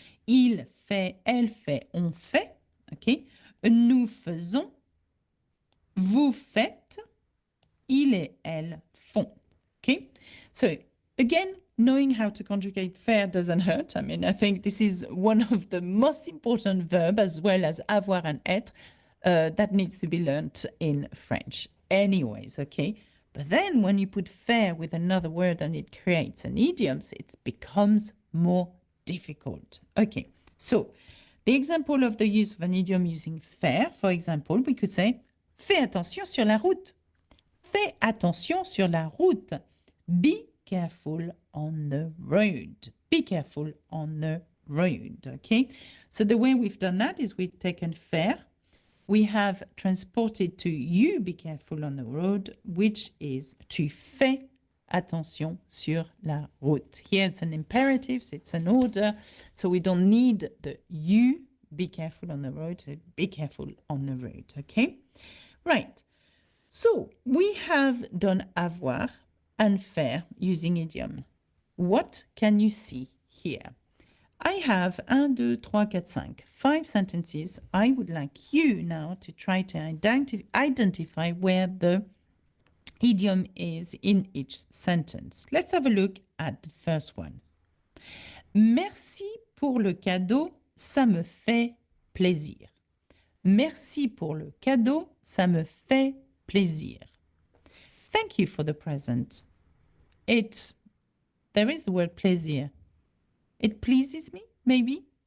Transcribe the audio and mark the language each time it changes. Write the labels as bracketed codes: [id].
[fr] Il fait, elle fait, on fait. Okay. Nous faisons, vous faites, il et elle font. [en] Okay. So again, knowing how to conjugate faire doesn't hurt. I mean, I think this is one of the most important verbs, as well as avoir and être, that needs to be learned in French. Anyways, okay? But then when you put faire with another word and it creates an idiom, it becomes more difficult. Okay, so the example of the use of an idiom using faire, for example, we could say, [fr] fais attention sur la route. Fais attention sur la route. [en] Be careful on the road. Be careful on the road, okay? So the way we've done that is we've taken faire, we have transported to you be careful on the road, which is [fr] tu fais attention sur la route. [en] Here it's an imperative, so it's an order, so we don't need the you be careful on the road, so be careful on the road, okay? Right, so we have done avoir and faire using idiom. What can you see here? I have 1, 2, 3, 4, 5 sentences. I would like you now to try to identify where the idiom is in each sentence. Let's have a look at the first one. [fr] Merci pour le cadeau, ça me fait plaisir. Merci pour le cadeau, ça me fait plaisir. [en] Thank you for the present. There is the word plaisir. It pleases me, maybe?